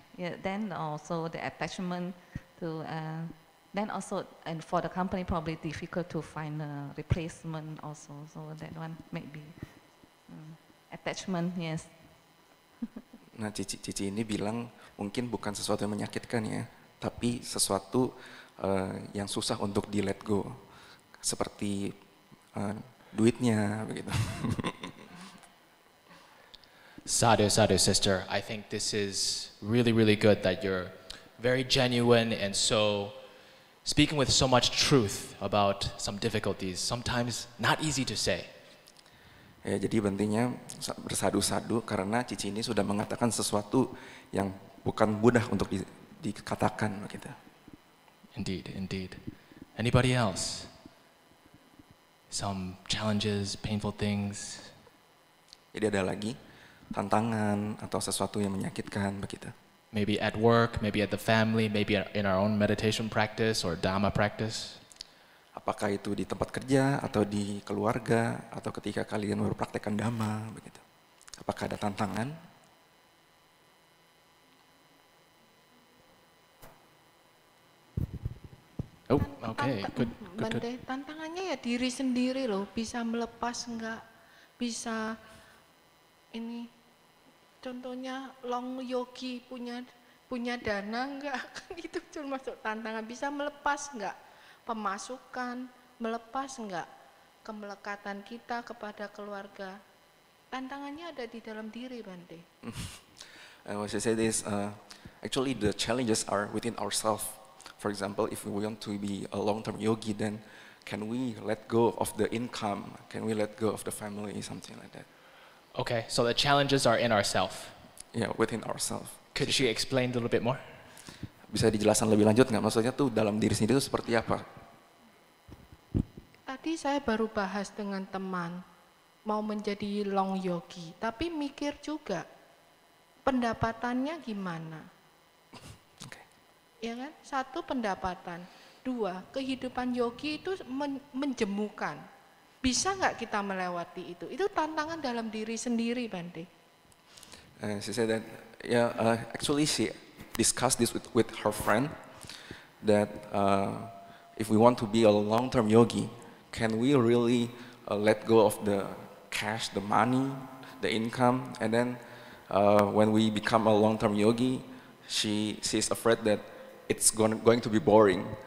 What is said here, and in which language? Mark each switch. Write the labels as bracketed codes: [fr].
[en] Yeah, then also the attachment to. Then also, and for the company, probably difficult to find a replacement also. So that one maybe attachment, yes. [id] Nah, Cici ini bilang mungkin bukan sesuatu yang menyakitkan ya, tapi sesuatu yang susah untuk di [en] let go, [id] seperti duitnya begitu. [en] Sadhu, sadhu, sister. I think this is really good that you're very genuine and so speaking with so much truth about some difficulties, sometimes not easy to say. [id] Ya, jadi Bantenya bersadu-sadu karena Cici ini sudah mengatakan sesuatu yang bukan mudah untuk dikatakan begitu. [en] Indeed. Anybody else? Some challenges, painful things? [id] Jadi ada lagi tantangan atau sesuatu yang menyakitkan begitu. [en] Maybe at work, maybe at the family, maybe in our own meditation practice or Dhamma practice. [id] Apakah itu di tempat kerja atau di keluarga atau ketika kalian berpraktekkan Dhamma begitu. Apakah ada tantangan? [en] Oh, okay, good. [id] Bante, tantangannya ya diri sendiri loh, bisa melepas enggak, bisa ini. Contohnya long yogi punya dana enggak, kan itu termasuk tantangan. Bisa melepas enggak pemasukan, melepas enggak kemelekatan kita kepada keluarga. Tantangannya ada di dalam diri, Bante. [en] What I said is actually the challenges are within ourselves. For example, if we want to be a long-term yogi, then can we let go of the income? Can we let go of the family? Something like that. Okay, so the challenges are in ourselves. Ya, within ourselves. Could she explain a little bit more? [id] Bisa dijelaskan lebih lanjut nggak? Maksudnya tuh dalam diri sendiri itu seperti apa? Tadi saya baru bahas dengan teman mau menjadi long yogi, tapi mikir juga pendapatannya gimana? Oke. Ya kan? Satu pendapatan, dua kehidupan yogi itu menjemukan. Bisa nggak kita melewati itu? Itu tantangan dalam diri sendiri, Bante. [en] She said that actually she discussed this with her friend that if we want to be a long-term yogi, can we really let go of the cash, the money, the income, and then when we become a long-term yogi, she's afraid that it's going to be boring.